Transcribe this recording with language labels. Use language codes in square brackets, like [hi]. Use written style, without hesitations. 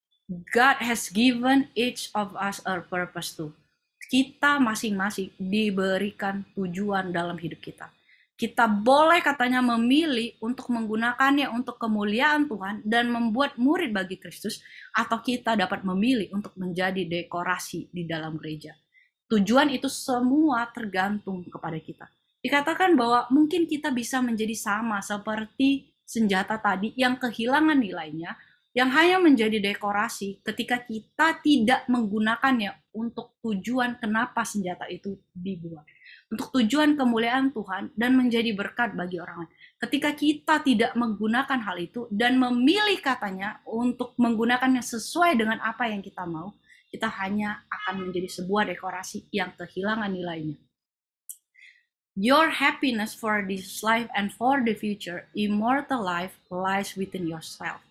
[en] God has given each of us a purpose too. [id] Kita masing-masing diberikan tujuan dalam hidup kita. Kita boleh katanya memilih untuk menggunakannya untuk kemuliaan Tuhan dan membuat murid bagi Kristus, atau kita dapat memilih untuk menjadi dekorasi di dalam gereja. Tujuan itu semua tergantung kepada kita. Dikatakan bahwa mungkin kita bisa menjadi sama seperti senjata tadi yang kehilangan nilainya, yang hanya menjadi dekorasi ketika kita tidak menggunakannya untuk tujuan kenapa senjata itu dibuat, untuk tujuan kemuliaan Tuhan dan menjadi berkat bagi orang lain. Ketika kita tidak menggunakan hal itu dan memilih katanya untuk menggunakannya sesuai dengan apa yang kita mau, kita hanya akan menjadi sebuah dekorasi yang kehilangan nilainya. [en] Your happiness for this life and for the future, immortal life, lies within yourself.